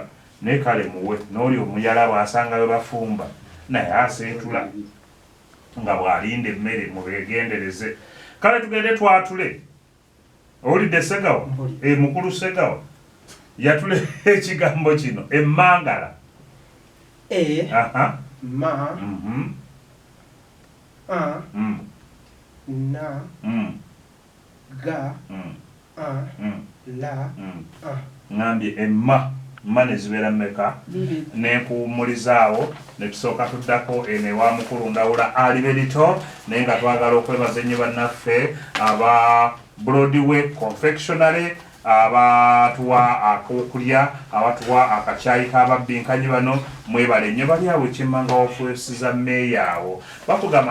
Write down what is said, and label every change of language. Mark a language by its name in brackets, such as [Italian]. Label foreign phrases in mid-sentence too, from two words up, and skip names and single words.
[Ganda] Naye kale muwe n'oli omuyala bw'asanga we bafumba naye aseetula nga bw'alinda emmere mubeegendereze. Kale tugende twatule. Owulidde Segawa? Mukulu Segawa yatule ekigambo kino emmangala. Ma na ga la ngambye emma ne zibeera mmeka nekuwummulizaawo ne tusooka tuddako ewa mukulu Ndawula aliberito naye nga twagala okwebaza ennyo bannaffe aba Broadway Confectionery abatuwa akokulya abatuwa akacaayi k'ababinkanyi bano mwebale nnyo bali awo ekyemmanga w'ofuesiza mmeeya awo bakugamba